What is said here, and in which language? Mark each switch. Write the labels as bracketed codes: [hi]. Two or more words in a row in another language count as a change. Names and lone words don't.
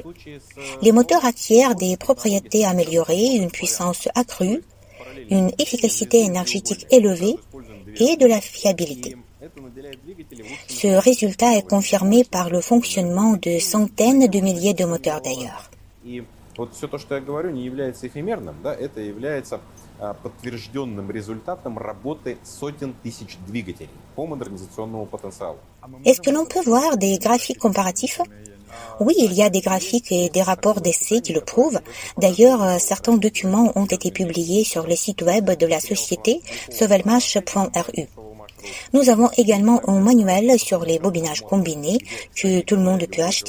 [fr] Les moteurs acquièrent des propriétés améliorées, une puissance accrue, une efficacité énergétique élevée et de la fiabilité. Ce résultat est confirmé par le fonctionnement de centaines de milliers de moteurs d'ailleurs. [ru] Вот все то, что я говорю, не является эфемерным, да, это является подтвержденным результатом работы сотен тысяч двигателей по модернизационному потенциалу. [fr] Est-ce que l'on peut voir des graphiques comparatifs? Oui, il y a des graphiques et des rapports d'essai qui le prouvent. D'ailleurs, certains documents ont été publiés sur le site web de la société sovelmash.ru. Nous avons également un manuel sur les bobinages combinés que tout le monde peut acheter.